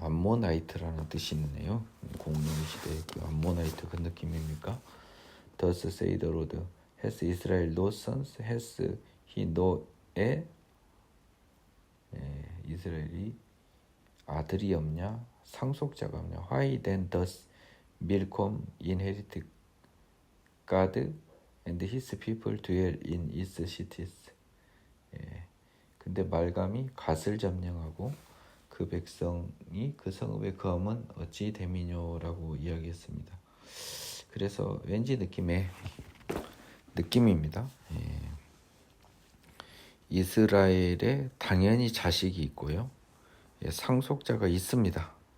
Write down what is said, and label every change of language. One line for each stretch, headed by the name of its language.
Korean: 암모나이트라는 뜻이 있네요. 공명시대의 그 암모나이트 그 느낌입니까?
English: Thus say the Lord. Has Israel no sons? Has he no heir?
Korean: 이스라엘이 아들이 없냐? 상속자가 없냐?
English: Why then does Milcom inherit God and his people dwell in its cities?
Korean: 근데 말감이 갓을 점령하고 그 백성이 그 성읍에 거함은 어찌 됨이뇨라고 이야기했습니다. 그래서 왠지 느낌입니다. 이스라엘에 당연히 자식이 있고요. 상속자가 있습니다.